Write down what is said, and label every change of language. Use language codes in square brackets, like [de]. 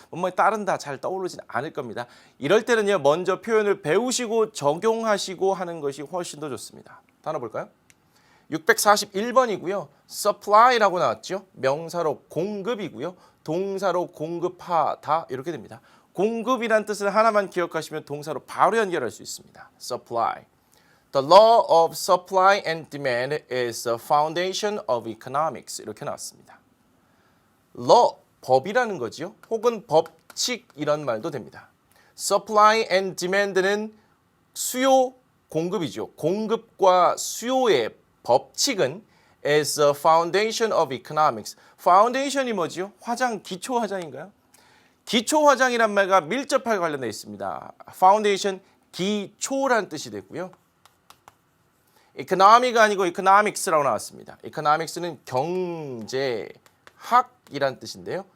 [ko] 뭐뭐에 따른다 잘 떠오르진 않을 겁니다. 이럴 때는요. 먼저 표현을 배우시고 적용하시고 하는 것이 훨씬 더 좋습니다. 단어 볼까요? 641번이고요. supply라고 나왔죠. 명사로 공급이고요. 동사로 공급하다 이렇게 됩니다. 공급이란 뜻을 하나만 기억하시면 동사로 바로 연결할 수 있습니다. [en] supply. The law of supply and demand is the foundation of economics. [ko] 이렇게 나왔습니다. law, 법이라는 거죠. 혹은 법칙 이런 말도 됩니다. [en] supply and demand [ko] 는 수요 공급이죠. 공급과 수요의 법칙은 [en] is a foundation of economics. [ko] foundation이 뭐죠? 화장, 기초 화장인가요? 기초 화장이란 말과 밀접하게 관련되어 있습니다. foundation, 기초라는 뜻이 되고요. economy가 아니고 economics라고 나왔습니다. economics는 경제학이란 뜻인데요.